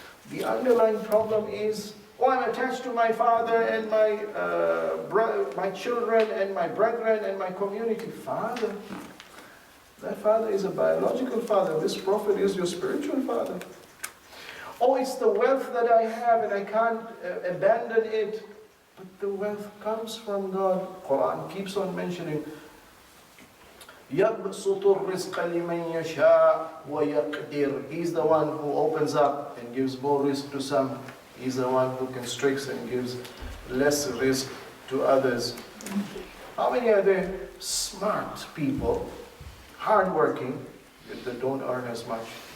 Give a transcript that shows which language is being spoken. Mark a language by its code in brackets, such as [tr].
[en] The underlying problem is, oh, I'm attached to my father and my children and my brethren and my community. Father, that father is a biological father. This prophet is your spiritual father. Oh, it's the wealth that I have and I can't abandon it. But the wealth comes from God. Quran keeps on mentioning, [ar] يَبْسُطُ الرِّزْقَ لِمَنْ يَشَاءُ وَيَقْدِرُ. [en] He's the one who opens up and gives more risk to some. He's the one who constricts and gives less risk to others. How many are there smart people, hardworking, yet they don't earn as much?